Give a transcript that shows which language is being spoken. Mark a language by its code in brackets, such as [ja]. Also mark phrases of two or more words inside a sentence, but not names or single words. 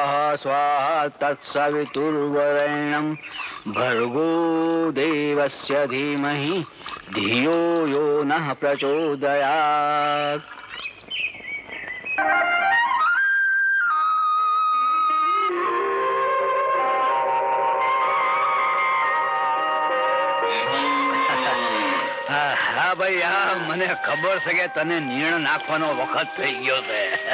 [sa] स्वाहा तत्सवितुर्वरेण्यं भर्गो देवस्य धीमहि धियो यो नः प्रचोदयात्। [gu] હા ભાઈ, હા મને ખબર છે કે તને નીણ નાખવાનો વખત થઈ ગયો છે.